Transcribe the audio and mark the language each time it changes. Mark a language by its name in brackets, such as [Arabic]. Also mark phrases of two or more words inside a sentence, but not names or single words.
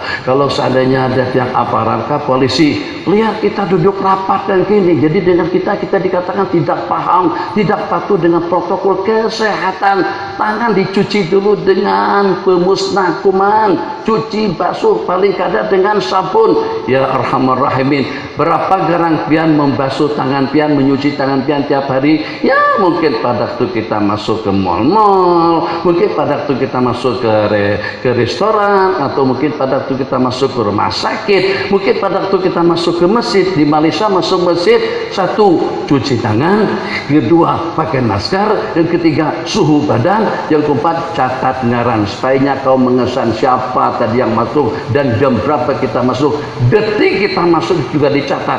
[Indonesian] Kalau seandainya ada pihak aparat, polisi, lihat kita duduk rapat dan gini. Jadi dengan kita dikatakan tidak paham, tidak patuh dengan protokol kesehatan. Tangan dicuci dulu dengan pemusnah kuman, cuci basuh paling kadang dengan sabun. [Arabic] Ya Arhamar Rahimin, [Banjar] berapa garang pian membasuh tangan pian, menyuci tangan pian tiap hari? [Indonesian] Ya mungkin pada waktu kita masuk ke mal-mal, mungkin pada waktu kita masuk ke restoran, atau mungkin pada waktu kita masuk ke rumah sakit, mungkin pada waktu kita masuk ke masjid. [Malay] Di Malaysia masuk masjid, satu cuci tangan, kedua pakai masker, dan ketiga suhu badan, yang keempat catat ngaran supaya kau mengesan siapa tadi yang masuk dan jam berapa kita masuk, detik kita masuk juga dicatat.